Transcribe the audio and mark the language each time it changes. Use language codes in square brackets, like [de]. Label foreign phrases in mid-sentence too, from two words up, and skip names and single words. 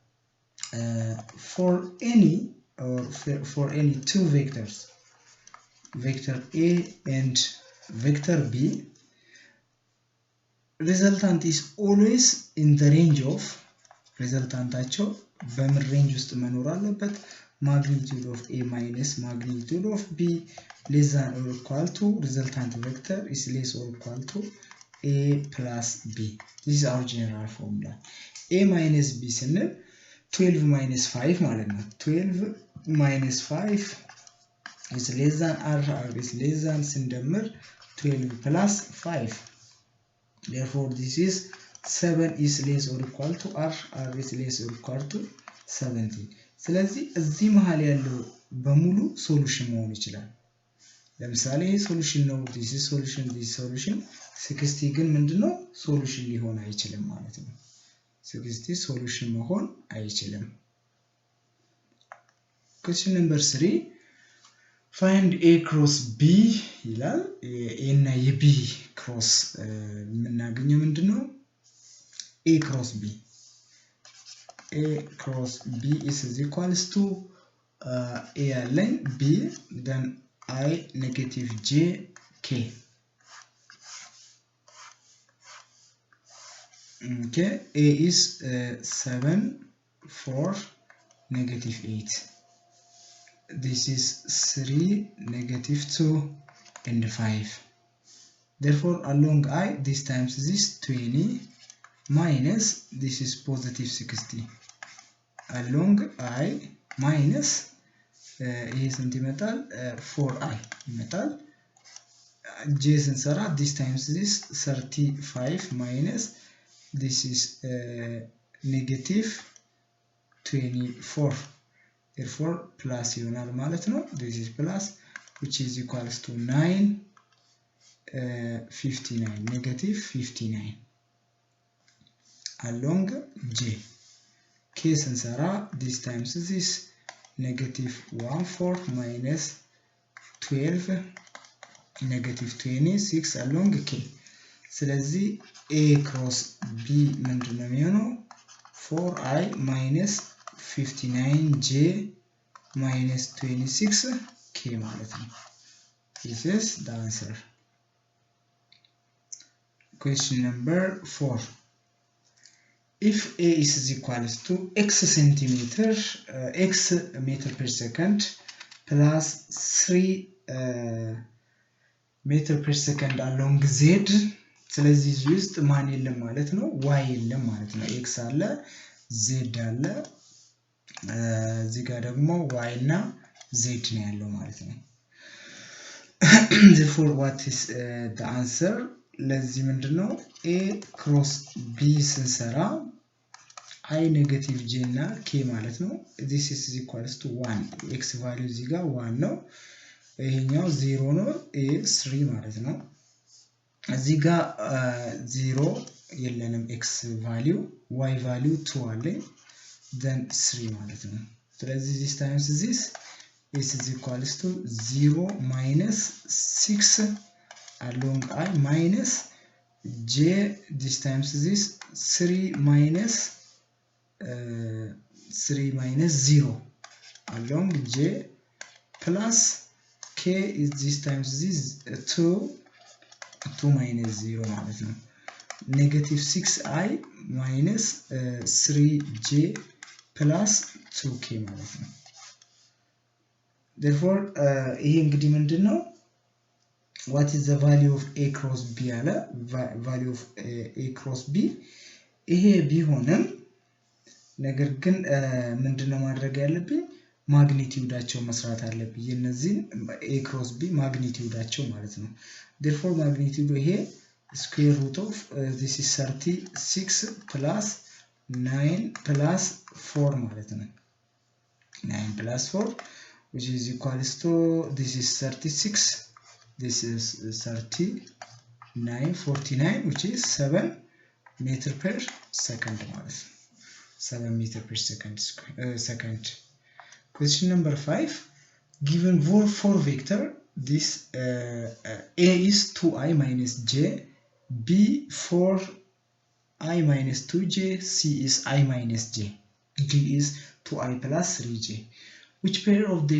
[en] for any two vectors vector A and vector B resultant is always in the range of [am] resultantaቸው በምን range ውስጥ መኖር አለበት [en] magnitude of A minus magnitude of B less than or equal to resultant vector is less or equal to A plus B this is our general formula A minus B ስንል 12 minus 5 [am] ማለት ነው [en] 12 minus 5 is less than R is less than ስንደምር 12 plus 5 therefore this is 7 is less or equal to R is less or equal to 17 [am] ስለዚህ እዚህ መሃል ያለው በሙሉ ሶሉሽን መሆን ይችላል ለምሳሌ ሶሉሽን ነው [en] this is solution [am] 60 ግን ምንድነው ሶሉሽን ሊሆን አይችልም ማለት ነው 60 ሶሉሽን መሆን አይችልም [en] question number 3 find a cross b [am] ይላል a እና የb cross የምናገኘው ምንድነው [en] a cross b is equals to a ያለኝ b then I negative j k okay a is 7 4 negative 8 this is 3 negative 2 and 5 therefore along I this times this 20 minus this is positive 60 along I minus [am] ይሄ ስንት ይመጣል 4i ይመጣል [en] j ስንሰራ this times this 35 minus this is negative 24 therefore plus [am] ይሆናል ማለት ነው [en] this is plus which is equals to 9 59 negative 59 along j k ስንሰራ this times this negative 14 minus 12 negative 26 along k ስለዚህ a cross b [am] ምንድነው የሚሆነው [en] 4i minus 59j minus 26k [am] ማለት ነው [en] this is the answer question number 4 if a is equals to x centimeter x meter per second plus 3 meter per second along z [am] ስለዚህ እዚህ ውስጥ ማን የለም ማለት ነው y የለም ማለት ነው x አለ z አለ እዚህ ጋር ደግሞ y እና z ነው ያለው ማለት ነው [en] therefore what is the answer [am] ለዚህ ምንድነው [en] a cross b ስንሰራ I negative j እና k [am] ማለት ነው [en] this is equals to 1 x value [am] እዚህ ጋር 1 ነው ይሄኛው 0 ነው [en] a 3 [am] ማለት ነው እዚህ ጋር 0 የለንም [en] x value y value 2 አለ then 3 [am] ማለት ነው ስለዚህ [en] this times this is equals to 0 minus 6 along I minus j this times this 3 minus 0 along j plus k is this times this 2 minus 0 [am] ማለት ነው [en] negative 6i minus 3j plus 2k ማለት ነው therefore [am] ይሄ እንግዲህ ምንድነው [en] what is the value of a cross b አለ value of a cross b [am] ይሄ ቢሆንም ነገር ግን ምንድነው ማድረግ ያለብኝ ማግኒቲዩዳቸው መስራት አለብኝ የነዚህ [en] a cross b [am] ማግኒቲዩዳቸው ማለት ነው [en] therefore magnitude ይሄ square root of this is 36 plus 9 plus 4 [am] ማለት ነው [en] 9 plus 4 which is equals to this is 36 this is 39 49 which is 7 meter per second [am] ማለት ነው [en] 7 meter per second question number 5 given four vector this a is 2i minus j b 4i minus 2j c is i minus j d is 2i plus 3j which pair of these